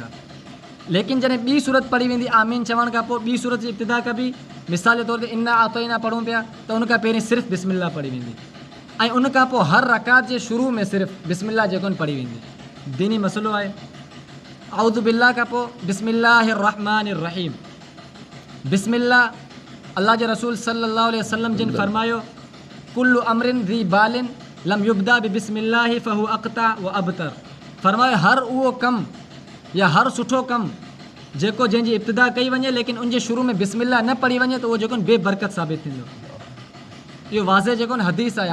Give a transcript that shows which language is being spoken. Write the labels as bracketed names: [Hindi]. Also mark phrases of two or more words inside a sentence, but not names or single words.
[Sindhi] लेकिन जॾहिं ॿी सूरत पढ़ी वेंदी आमीन चवण खां पोइ ॿी सूरत जी इब्तिदा कबी। मिसाल जे तौर ते [Arabic] إنا أعطينا [Sindhi] पढ़ूं पिया त उनखां पहिरीं सिर्फ़ु बिस्मिल्लाह पढ़ी वेंदी ऐं उनखां पोइ हर रकात जे शुरू में सिर्फ़ु बिस्मिल्लाह जेको पढ़ी वेंदी। दीनी मसइलो आहे। [Arabic] أعوذ بالله [Sindhi] खां पोइ [Arabic] بسم الله الرحمن الرحيم. [Sindhi] बिस्मिल्लाह अल्लाह जे रसूल [Arabic] صلى الله عليه وسلم [Sindhi] जिन फरमायो [Arabic] كل أمر ذي بال لم يبدأ ببسم الله فهو أقطع وأبتر. [Sindhi] फरमायो हर उहो कमु या हर सुठो कमु जेको जंहिंजी इब्तिदा कई वञे लेकिन उनजे शुरू में बिस्मिल्लाह न पढ़ी वञे त उहो जेको बेबरकत साबित थींदो। इहो वाज़े जेको हदीस आहे।